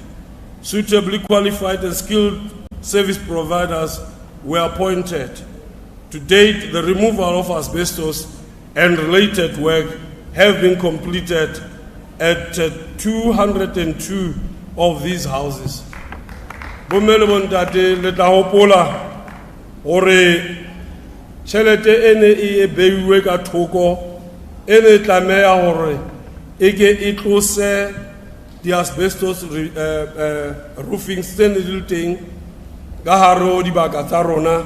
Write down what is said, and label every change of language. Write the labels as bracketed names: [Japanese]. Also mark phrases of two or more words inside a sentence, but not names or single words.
[English] Suitably qualified and skilled service providers were appointed. To date, the removal of asbestos and related work have been completed at 202 of these houses. [Southern Sotho] Bomele bontate le tla hopola hore tjhelete ene e beiwe ka thoko ene tlameha hore eke e tlose di [English] asbestos roofing [Southern Sotho] tsene di teng ka hare ho dibaka tsa rona